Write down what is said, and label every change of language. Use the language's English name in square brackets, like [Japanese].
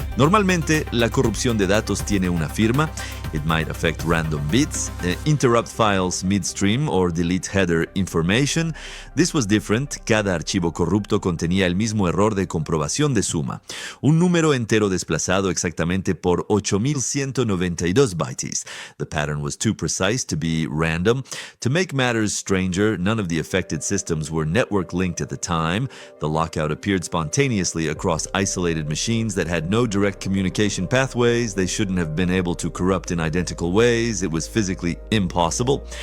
[Spanish] Normalmente, la corrupción de datos tiene una firma. [English] It might affect random bits, interrupt files midstream, or delete header information. This was different. [Spanish] Cada archivo corrupto contenía el mismo error de comprobación de suma. Un número entero desplazado exactamente por 8,192 bytes. [English] The pattern was too precise to be random. To make matters stranger, none of the affected systems were network linked at the time. The lockout appeared spontaneously across isolated machines that had no direct communication pathways. They shouldn't have been able to corrupt in identical ways. It was physically impossible.